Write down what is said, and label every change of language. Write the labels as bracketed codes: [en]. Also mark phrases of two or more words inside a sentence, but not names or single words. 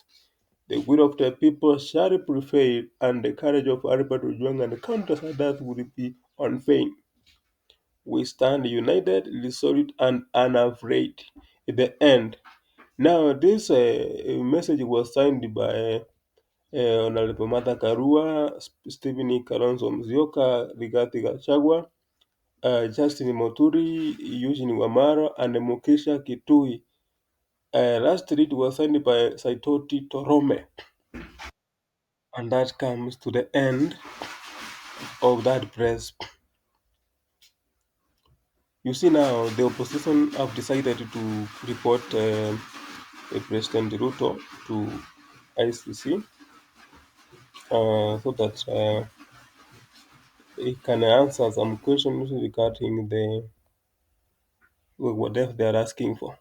[en] The will of the people shall prevail, and the courage of Albert Ojwang and countless others will be unfeigned. We stand united, resolute, and unafraid. At the end, now this message was signed by Honorable Martha Karua, Stephen Kalonzo Musyoka, Rigathi Gachagua, Justin Moturi, Eugene Wamara, and Mukesha Kitui. Lastly, it was signed by Saitoti Torome. And that comes to the end of that press. You see now, the opposition have decided to report President Ruto to ICC so that he can answer some questions regarding the whatever they are asking for.